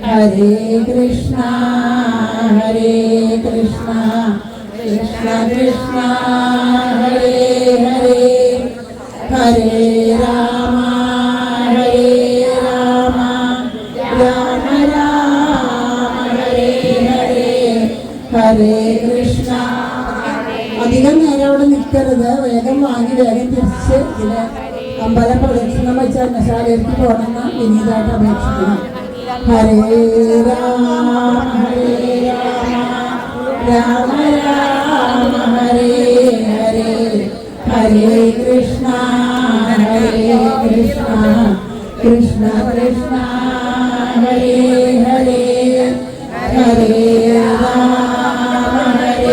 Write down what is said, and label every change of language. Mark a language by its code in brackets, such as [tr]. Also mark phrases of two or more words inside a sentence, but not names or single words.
[sa] ഹരേ കൃഷ്ണ ഹരേ കൃഷ്ണ കൃഷ്ണ കൃഷ്ണ ഹരേ ഹരേ ഹരേ രാമ ഹരേ രാമ രാമ രാമ ഹരേ ഹരേ ഹരേ കൃഷ്ണ. [ml] അധികം നേരം അവിടെ നിൽക്കരുത്, വേഗം വാങ്ങി വേഗം തിരിച്ച് ഇതിന് അമ്പല പ്രദക്ഷിണം വെച്ച അന്നശാലയിലേക്ക് പോകണമെന്ന് വിനീതായിട്ട് അപേക്ഷിക്കണം. [sa] ഹരേ രാമ ഹരേ രാമ രാമ രാമ ഹരേ ഹരേ ഹരേ കൃഷ്ണ ഹരേ കൃഷ്ണ കൃഷ്ണ കൃഷ്ണ ഹരേ ഹരേ ഹരേ രാമ ഹരേ